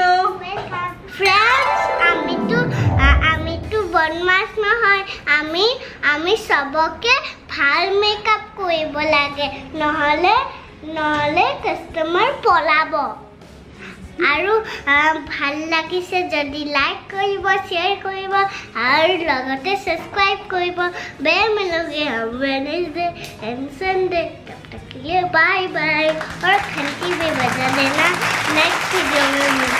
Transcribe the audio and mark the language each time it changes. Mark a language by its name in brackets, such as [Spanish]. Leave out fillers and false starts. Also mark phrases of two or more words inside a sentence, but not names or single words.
[Assamese] ফ্ৰেণ্ডছ আমিতো বদমাছ নহয় আমি সবকে ভাল মেকআপ কৰিব লাগে নহ'লে কাষ্টমাৰ পলাব আৰু ভাল লাগিছে যদি লাইক কৰিব শ্বেয়াৰ কৰিব আৰু লগতে সাবস্ক্ৰাইব কৰিব [Hindi] बेल मिलोगे [English] Wednesday and Sunday [Hindi] तब तक के लिए [English] bye bye [Hindi] और घंटी भी बजा देना [English] next video [Hindi] में